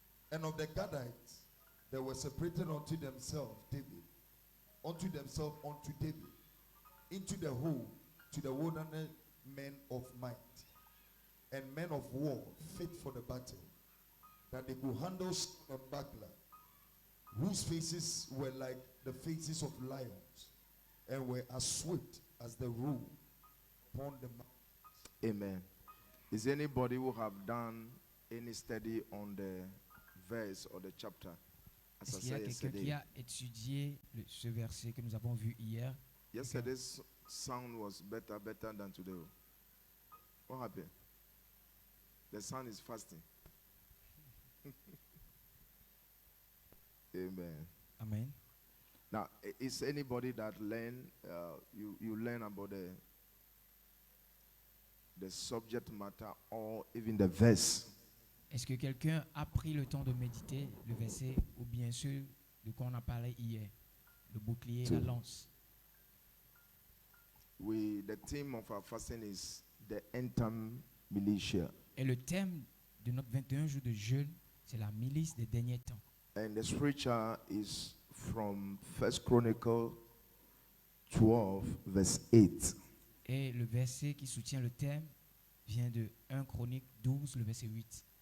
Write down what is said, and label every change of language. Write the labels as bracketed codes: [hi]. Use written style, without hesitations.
[en] And of the Gadites, they were separated unto themselves, David, unto David, into the whole, to the wilderness men of might, and men of war, fit for the battle, that they could handle sword and buckler, whose faces were like the faces of lions, and were as swift as the roe upon the mountains. Amen. Is anybody who have done any study on the verse or the chapter? As I [fr] Est-ce qu'il y a [en] said [fr] quelqu'un qui [en] yesterday, [fr] a étudié ce verset que nous avons vu hier? [en] yesterday's sound was better than today. What happened? The sound is fasting. Amen. Amen. Now, is anybody that learn, you learn about the subject matter or even the verse? [fr] Est-ce que quelqu'un a pris le temps de méditer le verset ou bien ceux de quoi on a parlé hier? Le bouclier et la lance. [en] The theme of our fasting is the end time militia. [fr] Et le thème de notre 21 jours de jeûne, c'est la milice des derniers temps. [en] And the scripture is from First Chronicle 12, verse 8. [fr] Et le verset qui soutient le thème vient de 1 Chronique 12, le verset 8.